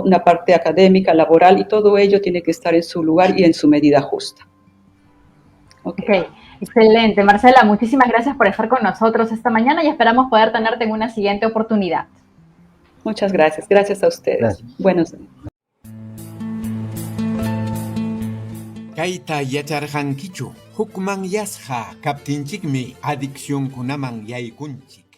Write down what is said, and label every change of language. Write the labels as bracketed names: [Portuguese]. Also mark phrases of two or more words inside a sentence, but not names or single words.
[Spanish] Una parte académica, laboral, y todo ello tiene que estar en su lugar y en su medida justa. Ok, excelente. Marcela, muchísimas gracias por estar con nosotros esta mañana y esperamos poder tenerte en una siguiente oportunidad. Muchas gracias. Gracias a ustedes. Gracias. Buenos días. [Quechua] Kayta yacharqankichu hukman yasqa kaptinchikmi adicción kunaman yaykunchik.